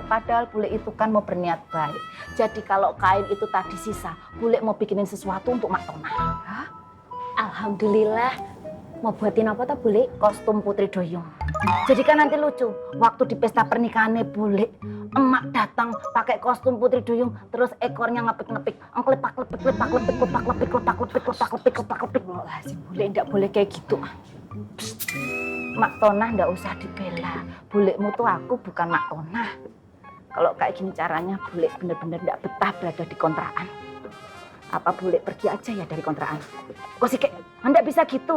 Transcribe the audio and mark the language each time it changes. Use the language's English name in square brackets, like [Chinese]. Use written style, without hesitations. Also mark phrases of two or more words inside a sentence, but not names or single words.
[Indonesian] Padahal Bule itu kan mau berniat baik. Jadi kalau kain itu tadi sisa, Bule mau bikinin sesuatu untuk Mak Tona. Hah? Alhamdulillah. Mau buatin apa tuh Bule? Kostum Putri Duyung. Jadi kan nanti lucu, waktu di pesta pernikahannya Bule, emak datang pakai kostum Putri Duyung, terus ekornya ngepik-ngepik, ngelepak-lepik, lepak-lepik, lepak-lepik, lepak-lepik, lepak-lepik, lepak-lepik. Wah, si Bule ndak boleh kayak gitu. Mak Tona ndak usah dibela, Bulekmu tuh aku bukan Mak Tona. Kalau kayak gini caranya, Bule bener-bener ndak betah berada di kontrakan. Apa Bule pergi aja ya dari kontrakan? Kok sih kayak, ndak bisa gitu.